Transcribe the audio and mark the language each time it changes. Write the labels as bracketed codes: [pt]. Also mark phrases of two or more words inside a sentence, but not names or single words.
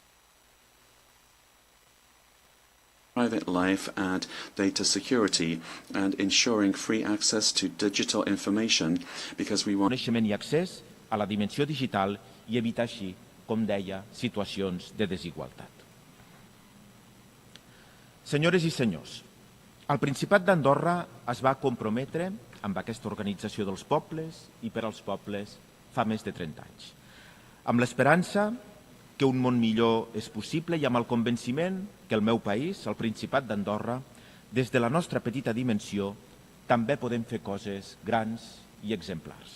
[en] private life and data security, and ensuring free access to digital information, because we want [ca] coneixement i accés a la dimensió digital i evitar així, com deia, situacions de desigualtat. Senyores i senyors, el Principat d'Andorra es va comprometre amb aquesta organització dels pobles i per als pobles fa més de 30 anys, amb l'esperança que un món millor és possible i amb el convenciment que el meu país, el Principat d'Andorra, des de la nostra petita dimensió, també podem fer coses grans i exemplars.